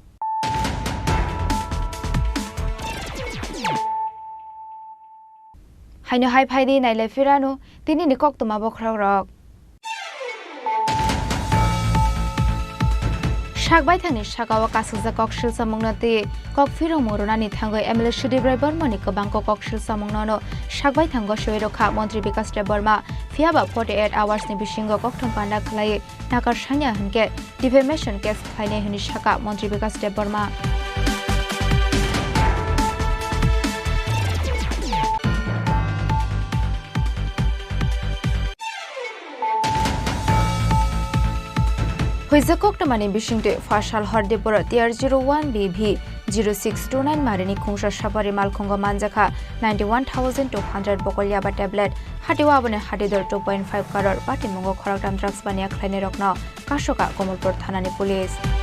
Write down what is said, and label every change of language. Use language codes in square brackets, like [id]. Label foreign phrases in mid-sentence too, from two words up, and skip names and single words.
[trp] হাইনো হাই ফাইদি নাইলে ফিরানো তিনি নি কক তোমাবো খ্রক রক। শাকবাই থানি শাকাও কাসুজা কক শিলসা মংনাতে কক ফিরং মরুনানি থাঙ্গো এমএলএ সুদীপ্রায় বর্মনি কবাংক কক শিলসা মংনানো শাকবাই থাঙ্গো সৈরখা মন্ত্রী বিকাশ দেব বর্মা ফিয়াবা 48 আওয়ার্স नि बिशिंगो कक्थम पांडा खलाये नाकार सान्या हनके [en] defamation case [trp] खाइने हनि शाखा मन्त्री विकास देब बर्मा। हुइजा कक्टमानि बिशिंगते फाशाल हरदेबर TR01 BV 0629 मारिनि खुंसा साबारि मालखंग मानजाखा 91,200 बकलियाबा टेब्लेट हाटिवा बने हाटिदर 2.5 करोड़ पार्टी मंगो खराकदाम ड्राग्स बानिया खलाइने रखनो काशका कमलपुर थानानि पुलिस।